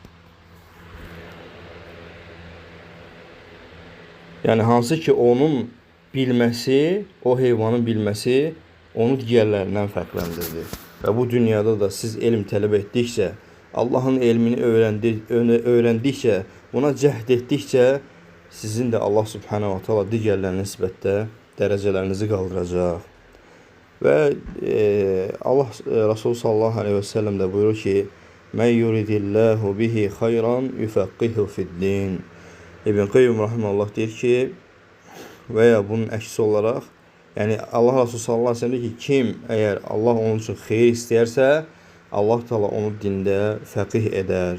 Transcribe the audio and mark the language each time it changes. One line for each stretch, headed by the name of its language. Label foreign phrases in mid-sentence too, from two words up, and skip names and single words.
Azerbaijani: Yəni hansı ki, onun bilməsi, o heyvanın bilməsi onu digərlərindən fərqləndirdi. Və bu dünyada da siz elm tələb etdikcə, Allahın elmini öyrəndikcə, buna cəhd etdikcə, sizin də Allah
Arabic: سبحانه وتعالى
Azerbaijani: digərlərinə nisbətdə dərəcələrinizi qaldıracaq. Və Allah Resulü
Arabic: صلى الله عليه وسلم
Azerbaijani: də buyurur ki:
Arabic: "من يرد الله به خيرا يفقهه في الدين."
Azerbaijani: İbn Qayyum rahimehullah deyir ki, və ya bunun əksi olaraq, yəni Allah Resulü
Arabic: صلى الله عليه وسلم
Azerbaijani: deyir ki, kim əgər Allah onun üçün xeyir istəyərsə, Allah Teala onu dində fəqih edər.